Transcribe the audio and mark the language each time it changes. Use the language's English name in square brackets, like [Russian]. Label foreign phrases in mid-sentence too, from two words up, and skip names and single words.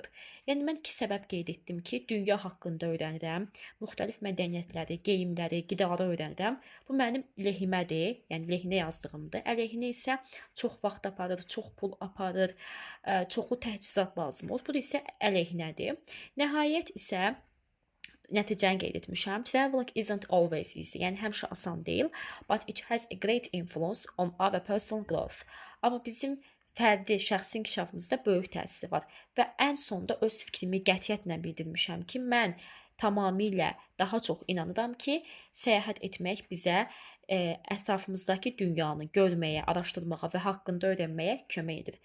[Azerbaijani] Yəni, mən 2 səbəb qeyd etdim ki, dünya haqqında öyrənirəm, müxtəlif mədəniyyətləri, geyimləri, qidaları öyrənirəm. Bu mənim lehimədir, yəni lehinə yazdığımdır. Əleyhinə isə çox vaxt aparır, çox pul aparır, çoxlu təchizat lazım olur. Bu isə əleyhinədir. Nəhayət isə nəticəni qeyd etmişəm. [English] Traveling isn't always easy. [Azerbaijani] Yəni, həmişə asan deyil. [English] But it has a great influence on our personal growth. [Azerbaijani] Amma bizim fərdi, şəxsi inkişafımızda böyük təsiri var. Və ən sonda öz fikrimi qətiyyətlə bildirmişəm ki, mən tamamilə daha çox inanıram ki, səyahət etmək bizə ətrafımızdakı dünyanı görməyə, araşdırmağa və haqqında öyrənməyə kömək edir.